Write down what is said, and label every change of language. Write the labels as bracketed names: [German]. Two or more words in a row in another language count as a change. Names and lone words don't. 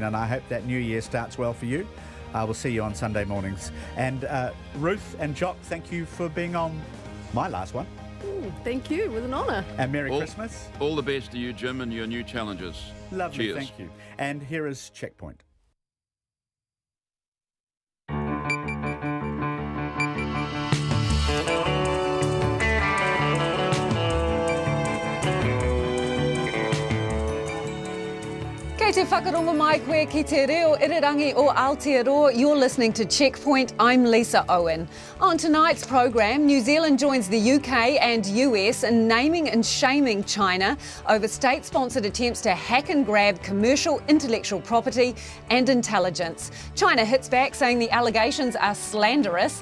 [English] And I hope that new year starts well for you. We'll see you on Sunday mornings. And Ruth and Jock, thank you for being on my last one. Thank you. It was an honour. And Merry Christmas. All the best to you, Jim, and your new challenges. Lovely, cheers. Thank you. And here is Checkpoint. [Māori] Kei te whakarongo mai koe ki te reo irirangi o Aotearoa. [English] You're listening to Checkpoint. I'm Lisa Owen. On tonight's program, New Zealand joins the UK and US in naming and shaming China over state-sponsored attempts to hack and grab commercial intellectual property and intelligence. China hits back saying the allegations are slanderous.